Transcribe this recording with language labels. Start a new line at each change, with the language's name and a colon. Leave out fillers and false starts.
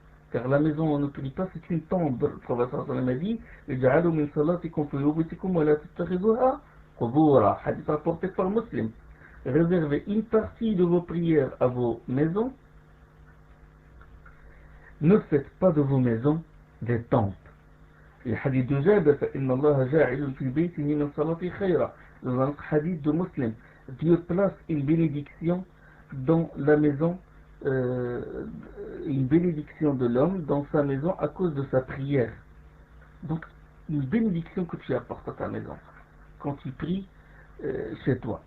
French: Car la maison où on ne prie pas, c'est une tombe. Le prophète sallallahu alayhi wa sallam a dit
Arabic: اجعلوا من صلاتكم في بيوتكم ولا تتخذوها قبورا.
French: Hadith rapporté par Muslim. Réservez une partie de vos prières à vos maisons. Ne faites pas de vos maisons des temples. Le hadith de Jabir,
Arabic: فإن الله جاعل في بيته من صلاته خيرا.
French: Dans un hadith de Muslim, Dieu place une bénédiction dans la maison, une bénédiction de l'homme dans sa maison à cause de sa prière. Donc, une bénédiction que tu apportes à ta maison quand tu pries chez toi.